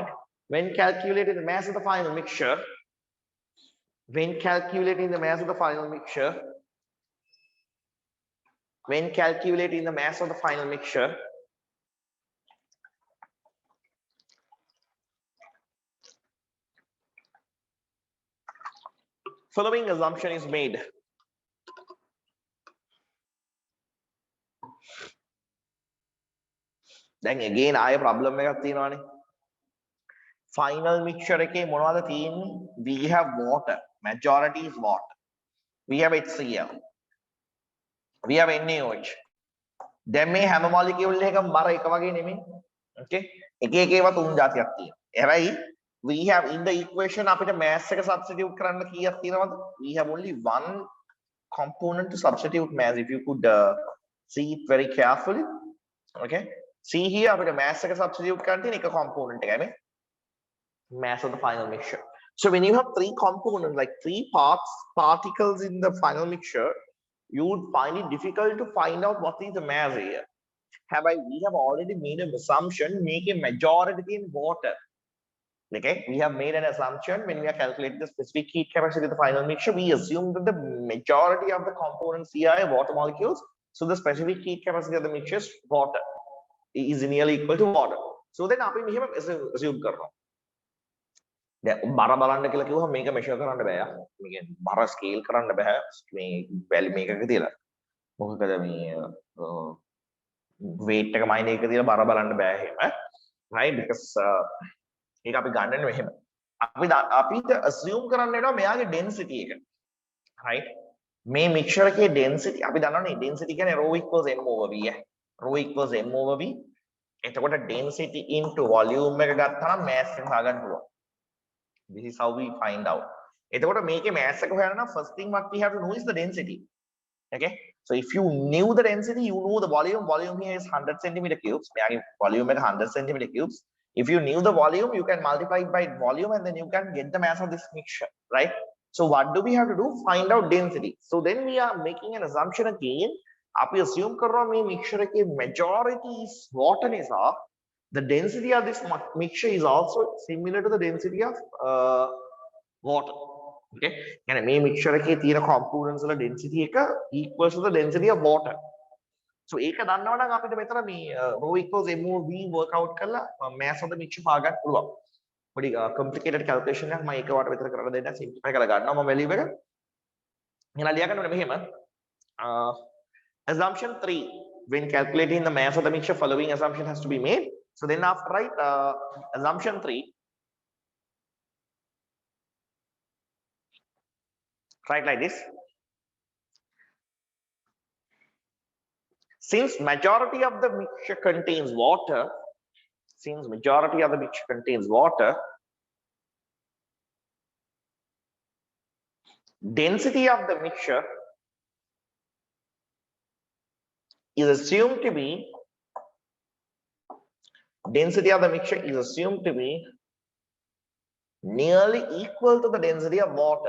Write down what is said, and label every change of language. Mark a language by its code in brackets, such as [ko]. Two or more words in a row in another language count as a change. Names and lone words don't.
[en] When calculating the mass of the final mixture, when calculating the mass of the final mixture, following assumption is made. Then again, I have problem [si] එකක් තියෙනවානේ. [en] Final mixture [si] එකේ මොනවද තියෙන්නේ? [en] We have water. Majority is water. We have HCl. We have NaOH. [si] දැන් මේ හැම molecule එකකම බර එක වගේ නෙමෙයි. Okay? එක එක ඒවා තුන් જાතියක් තියෙනවා. හැබැයි [en] we have in the equation [si] අපිට mass එක substitute කරන්න කීයක් තියෙනවද? [en] We have only one component to substitute mass. If you could see it very carefully. Okay? See here [si] අපිට mass එක substitute කරන්න තියෙන එක component එකයි මේ. [en] Mass of the final mixture. So when you have three components, like three particles in the final mixture, you would find it difficult to find out what is the mass here. We have already made an assumption, make a majority in water. Okay, we have made an assumption when we are calculating the specific heat capacity of the final mixture. We assume that the majority of the components here are water molecules. So the specific heat capacity of the mixture is water, is nearly equal to water. So then we assume කරනවා. [si] දැන් බර බලන්න කියලා කිව්වම මේක මෙෂර් කරන්න බෑ. මේක බර ස්කේල් කරන්න බෑ. මේ වැලි මේකක තියලා. මොකද මේ weight එක මයින් එකක තියලා බර බලන්න බෑ එහෙම. Right? Because ඒක අපි ගන්නනේ මෙහෙම. අපිට assume කරන්න වෙනවා මෙයාගේ density එක. Right? මේ mixture එකේ density අපි දන්නවනේ density කියන්නේ [en] rho equals m over v. Rho equals m over v. [si] එතකොට density into volume එක ගත්තාම mass එක හොයාගන්න පුළුවන්. [en] This is how we find out. [si] එතකොට මේකේ mass එක හොයන්න නම් [en] first thing what we have to know is the density. Okay? So if you knew the density, you know the volume. Volume here is 100 centimeter cubes. [si] මෙයාගේ volume එක 100 [en] centimeter cubes. If you knew the volume, you can multiply it by volume and then you can get the mass of this mixture, right? So what do we have to do? Find out density. So then we are making an assumption again. [si] අපි assume කරනවා මේ mixture එකේ [en] majority is water නිසා the density of this mixture is also similar to the density of water. Okay, and [si] මේ mixture එකේ තියෙන components වල density එක [en] equals to the density of water. [si] So ඒක දන්නවා නම් අපිට මෙතන මේ [en] rho equals MOV work out [si] කරලා [en] mass of the mixture [si] හොයාගන්න පුළුවන්. පොඩි complicated calculation එකක් මම ඒක වට විතර කරලා දෙන්න simplify කරලා ගන්නවා මම value එක. එහෙනම් ලියා ගන්න ඕනේ මෙහෙම. [en] Assumption 3, when calculating the mass of the mixture, following assumption has to be made. So then after write assumption 3, write like this. Since majority of the mixture contains water, density of the mixture is assumed to be nearly equal to the density of water.